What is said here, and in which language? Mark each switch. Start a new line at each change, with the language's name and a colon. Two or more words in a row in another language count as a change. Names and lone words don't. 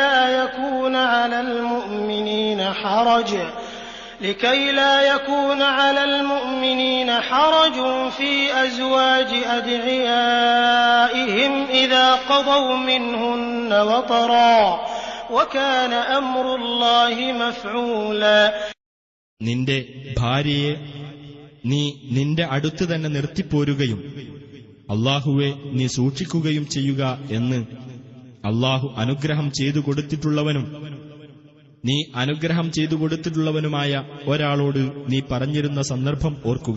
Arabic: لا يكون على المؤمنين حرج في أزواج أدعيائهم إذا قضوا منهن وطرا وكان أمر الله مفعولا.
Malayalam: നിന്റെ ഭാര്യയെ നീ നിന്റെ അടുത്ത് തന്നെ നിർത്തിപ്പോരുകയും അല്ലാഹുവെ നീ സൂക്ഷിക്കുകയും ചെയ്യുക എന്ന് അല്ലാഹു അനുഗ്രഹം ചെയ്തു കൊടുത്തിട്ടുള്ളവനും നീ അനുഗ്രഹം ചെയ്തു കൊടുത്തിട്ടുള്ളവനുമായ ഒരാളോട് നീ പറഞ്ഞിരുന്ന സന്ദർഭം ഓർക്കുക.